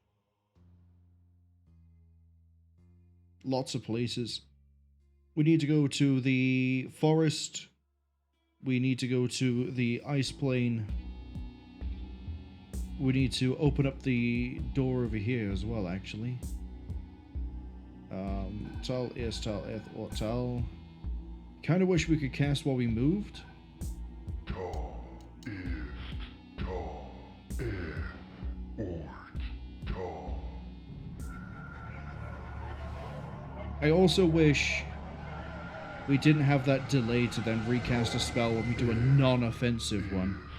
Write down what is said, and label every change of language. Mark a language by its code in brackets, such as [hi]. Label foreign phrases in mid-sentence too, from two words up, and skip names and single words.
[en] Lots of places. We need to go to the forest. We need to go to the ice plain. We need to open up the door over here as well, actually. Tal, es, tal, eth, or tal. Kind of wish we could cast while we moved. Tal, ist, tal, ort, tal. I also wish we didn't have that delay to then recast a spell when we do a non-offensive one.